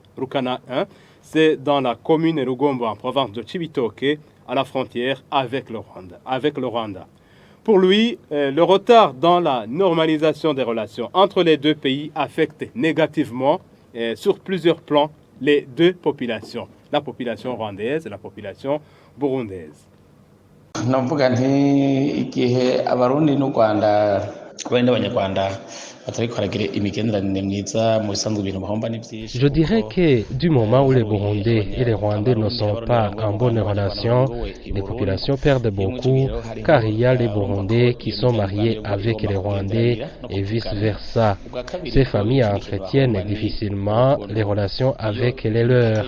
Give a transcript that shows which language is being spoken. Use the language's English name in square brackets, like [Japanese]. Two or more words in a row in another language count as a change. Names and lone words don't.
[French] C'est dans la commune de Rugombo, en province de Cibitoke, à la frontière avec le Rwanda. Pour lui, le retard dans la normalisation des relations entre les deux pays affecte négativement, sur plusieurs plans, les deux populations, la population rwandaise et la population burundaise. [Rundi] Navuga nti igihe abarundi n'u Rwanda abandi n'abanyarwanda batariko baragira imigenderanire myiza mu bisanzwe ibintu bahomba ni byinshi. [French] Je dirais que du moment où les Burundais et les Rwandais ne sont pas en bonne relation, les populations perdent beaucoup, car il y a les Burundais qui sont mariés avec les Rwandais et vice-versa. Ces familles entretiennent difficilement les relations avec les leurs.